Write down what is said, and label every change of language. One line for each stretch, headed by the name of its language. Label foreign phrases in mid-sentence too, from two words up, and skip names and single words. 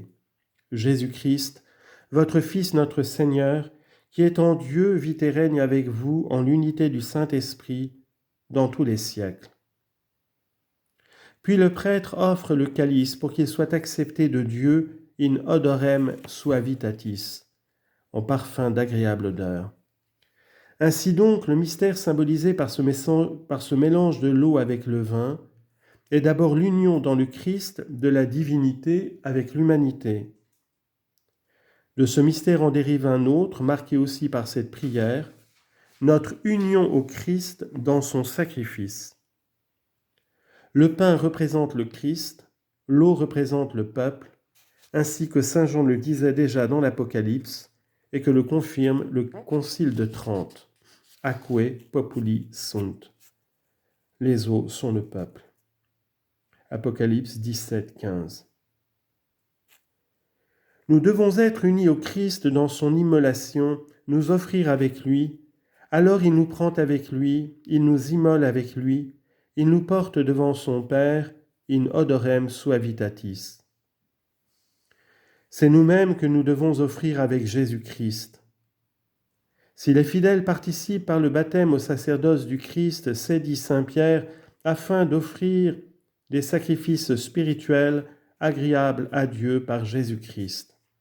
French: Jésus-Christ, votre Fils notre Seigneur, qui étant Dieu, vit et règne avec vous en l'unité du Saint-Esprit dans tous les siècles. Puis le prêtre offre le calice pour qu'il soit accepté de Dieu
Latin: in odorem suavitatis,
French: en parfum d'agréable odeur. Ainsi donc, le mystère symbolisé par ce mélange de l'eau avec le vin est d'abord l'union dans le Christ de la divinité avec l'humanité. De ce mystère en dérive un autre, marqué aussi par cette prière, notre union au Christ dans son sacrifice. Le pain représente le Christ, l'eau représente le peuple, ainsi que saint Jean le disait déjà dans l'Apocalypse et que le confirme le Concile de Trente.
Latin: Aquae populi sunt.
French: Les eaux sont le peuple. Apocalypse 17, 15. Nous devons être unis au Christ dans son immolation, nous offrir avec lui. Alors il nous prend avec lui, il nous immole avec lui, il nous porte devant son Père,
Latin: in odorem suavitatis.
French: C'est nous-mêmes que nous devons offrir avec Jésus-Christ. Si les fidèles participent par le baptême au sacerdoce du Christ, c'est, dit saint Pierre, afin d'offrir des sacrifices spirituels agréables à Dieu par Jésus-Christ.